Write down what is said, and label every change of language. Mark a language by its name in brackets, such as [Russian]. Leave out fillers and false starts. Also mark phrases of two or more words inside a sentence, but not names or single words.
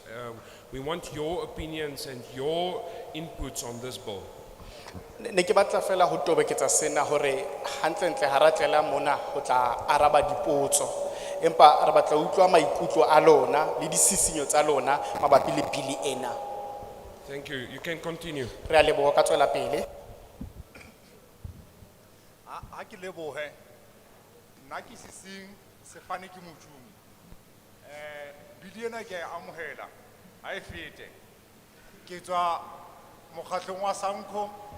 [English] We want your opinions and your inputs on this bill. [Southern Sotho] Ne ke batla fela ho tobeketsa sena hore hantlentle ha ra tlela mona ho tla araba dipotso. Empa re batla utlwa maikutlo a lona le disisinyo tsa lona mabapi le bili ena. [English] Thank you. You can continue. [Southern Sotho] Re a leboha ka tswela pele. Ha ke lebohe nna ke sising sefane ke motšomi bili ena ke a amohela ha e fete ke tswa mokgahlong wa Sanko